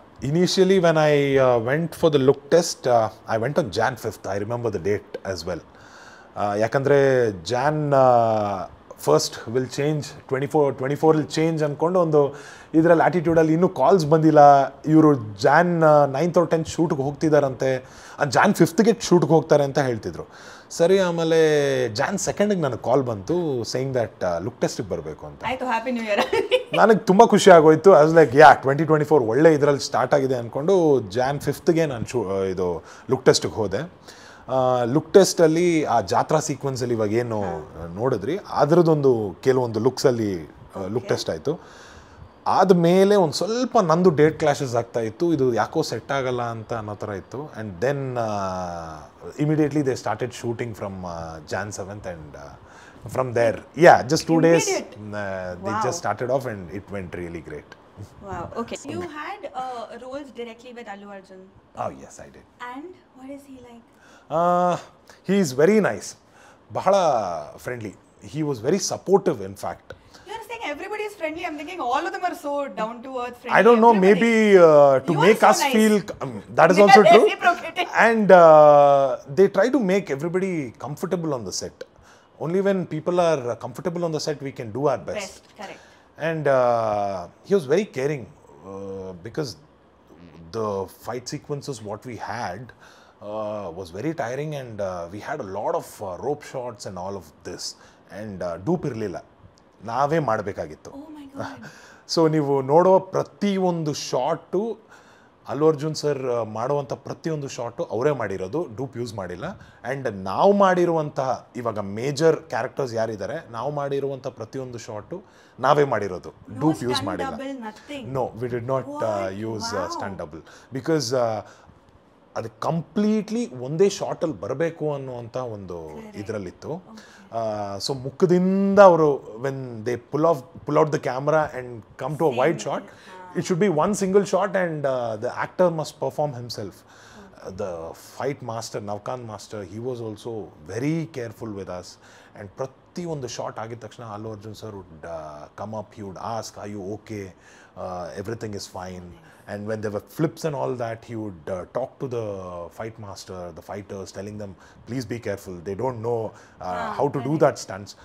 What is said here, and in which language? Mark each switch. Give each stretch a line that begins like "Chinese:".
English: Initially when I went for the look test, I went on Jan 5th. I remember the date as well.
Kannada: ಯಾಕಂದರೆ
English: Jan first will change, 24 will change
Kannada: ಅಂದ್ಕೊಂಡು ಒಂದು ಇದರಲ್ಲಿ ಆ್ಯಟಿಟ್ಯೂಡಲ್ಲಿ ಇನ್ನೂ calls ಬಂದಿಲ್ಲ. ಇವರು John 9th or 10th ಶೂಟ್ಗೆ ಹೋಗ್ತಿದ್ದಾರಂತೆ, John 5th ಶೂಟ್ಗೆ ಹೋಗ್ತಾರೆ ಅಂತ ಹೇಳ್ತಿದ್ರು. ಸರಿ, ಆಮೇಲೆ ಜಾನ್ 2nd ನನಗೆ ಕಾಲ್ ಬಂತು
English: saying that
Kannada: ಲುಕ್ ಟೆಸ್ಟಿಗೆ ಬರಬೇಕು ಅಂತ.
English: Happy new year.
Kannada: ನನಗೆ ತುಂಬ ಖುಷಿ ಆಗೋಯ್ತು.
English: as like
Kannada: 2024 ಒಳ್ಳೆ ಇದರಲ್ಲಿ ಸ್ಟಾರ್ಟ್ ಆಗಿದೆ ಅಂದ್ಕೊಂಡು ಜಾನ್ 5th ನಾನು ಇದು ಲುಕ್ ಟೆಸ್ಟಿಗೆ ಹೋದೆ. ಲುಕ್ ಟೆಸ್ಟಲ್ಲಿ ಆ ಜಾತ್ರಾ ಸೀಕ್ವೆನ್ಸಲ್ಲಿ ಇವಾಗ ಏನು ನೋಡಿದ್ರಿ ಅದರದ್ದೊಂದು ಕೆಲವೊಂದು ಲುಕ್ಸಲ್ಲಿ ಲುಕ್ ಟೆಸ್ಟ್ ಆಯಿತು. ಆದಮೇಲೆ ಒಂದು ಸ್ವಲ್ಪ ನಂದು ಡೇಟ್ ಕ್ಲಾಶಸ್ ಆಗ್ತಾ ಇತ್ತು, ಇದು ಯಾಕೋ ಸೆಟ್ ಆಗಲ್ಲ ಅಂತ ಅನ್ನೋ ಥರ ಇತ್ತು.
English: And then immediately they started shooting from Jan 7th and from there just 2 days they just started off and it went really great. Wow, okay. You had roles directly with Allu Arjun. Oh yes, I did. And what is he like? He is very nice,
Kannada: ಬಹಳ
English: friendly. He was very supportive in fact. You're saying everybody is friendly. I'm thinking all of them are so down to earth, friendly. I don't know, maybe to make us nice. Feel that is also true. And they try to make everybody comfortable on the set. Only when people are comfortable on the set we can do our best. Correct. And he was very caring because the fight sequences what we had was very tiring and we had a lot of rope shots and all of this and
Kannada: dupe ಇರಲಿಲ್ಲ, ನಾವೇ ಮಾಡಬೇಕಾಗಿತ್ತು.
English: Oh my God.
Kannada: So ನೀವು ನೋಡೋ ಪ್ರತಿಯೊಂದು shot Allu Arjun sir ಮಾಡುವಂಥ ಪ್ರತಿಯೊಂದು shot ಅವರೇ ಮಾಡಿರೋದು, ಡೂಪ್ ಯೂಸ್ ಮಾಡಿಲ್ಲ. ಆ್ಯಂಡ್ ನಾವು ಮಾಡಿರುವಂತಹ ಇವಾಗ ಮೇಜರ್ ಕ್ಯಾರೆಕ್ಟರ್ಸ್ ಯಾರಿದ್ದಾರೆ, ನಾವು ಮಾಡಿರುವಂಥ ಪ್ರತಿಯೊಂದು ಶಾಟು ನಾವೇ ಮಾಡಿರೋದು, ಡೂಪ್ ಯೂಸ್ ಮಾಡಿಲ್ಲ.
English: Nothing. No, we did not use stunt double because ಅದು completely
Kannada: ಒಂದೇ ಶಾರ್ಟಲ್ಲಿ ಬರಬೇಕು ಅನ್ನುವಂಥ ಒಂದು ಇದರಲ್ಲಿತ್ತು. ಸೊ ಮುಖದಿಂದ ಅವರು
English: When they pull out the camera and come to a wide shot, it should be one single shot and the actor must perform himself. The fight master, Navkan master, he was also very careful with us, and
Kannada: prati ಒಂದು shot ಆಗಿದ ತಕ್ಷಣ
English: Allu Arjun sir would come up, he would ask, are you okay, everything is fine. And when there were flips and all that, he would talk to the fight master, the fighters, telling them, please be careful, they don't know how to do that stunts.